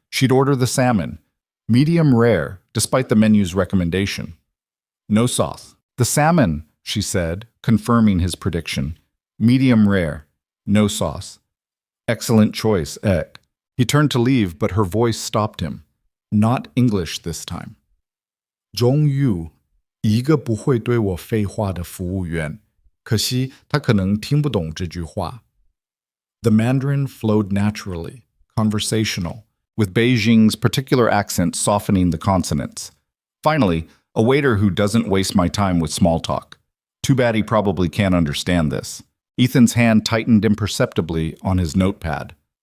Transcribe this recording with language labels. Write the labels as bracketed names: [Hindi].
[English] She'd order the salmon, medium rare, despite the menu's recommendation. No sauce. The salmon, she said, confirming his prediction. Medium rare, no sauce. Excellent choice, Ek. He turned to leave, but her voice stopped him. Not English this time. [Chinese] 终于，一个不会对我废话的服务员，可惜他可能听不懂这句话。 [English] The Mandarin flowed naturally, conversational, with Beijing's particular accent softening the consonants. Finally, a waiter who doesn't waste my time with small talk. Too bad he probably can't understand this. Ethan's hand tightened imperceptibly on his notepad.